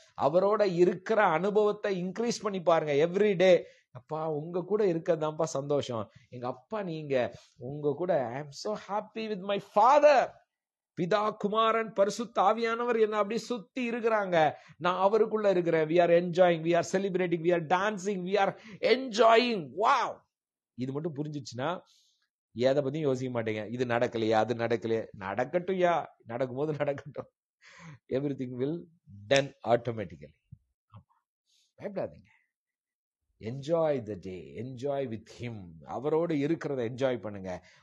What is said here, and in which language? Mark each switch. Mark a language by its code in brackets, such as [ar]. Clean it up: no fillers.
[ta] அவரோட இருக்கிற அனுபவத்தை இன்க்ரீஸ் பண்ணி பாருங்க [en] Every day. [ta] அப்பா உங்க கூட இருக்கதான்ப்பா சந்தோஷம். எங்க அப்பா நீங்க உங்க கூட [en] I am so happy with my father. [ta] பிதா, குமாரன், பரிசுத்த ஆவியானவர் என்ன அப்படி சுத்தி இருக்கிறாங்க. நான் அவருக்குள்ள இருக்கிறேன். [en] we are enjoying, we are celebrating, we are dancing, we are enjoying. wow. [ta] இது மட்டும் புரிஞ்சிச்சுன்னா எதை பத்தியும் யோசிக்க மாட்டேங்க. இது நடக்கலையா, அது நடக்கலையா, நடக்கட்டும்யா, நடக்கும்போது நடக்கட்டும். [en] Everything will done automatically. [ta] பயப்படாதீங்க. [en] Enjoy the day, enjoy with him. [ta] அவரோடு இருக்கிறத என்ஜாய் பண்ணுங்க.